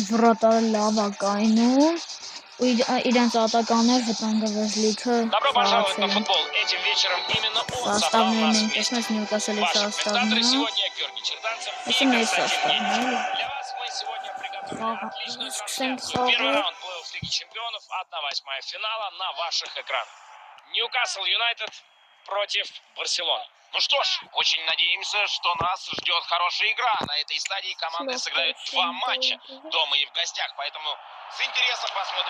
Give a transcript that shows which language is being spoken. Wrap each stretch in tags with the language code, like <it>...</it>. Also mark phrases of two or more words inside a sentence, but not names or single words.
<hy>վրոտարը լավ է կայնում, ու իրենց ատականներ վտանգավոր լիքը խաղացել են։ Սաստավները մենք տեսնում ենք Նյուկասլի սաստավն է։ Այսը մեր սաստավն է։ Սկսենք խաղը։</hy> <ru>Чемпионов 1/8 финала на ваших экранах. Ньюкасл Юнайтед против Барселоны. Ну что ж, очень надеемся, что нас ждет хорошая игра. На этой стадии команды сыграют 2 матча дома и в гостях, поэтому с интересом посмотрим.</ru>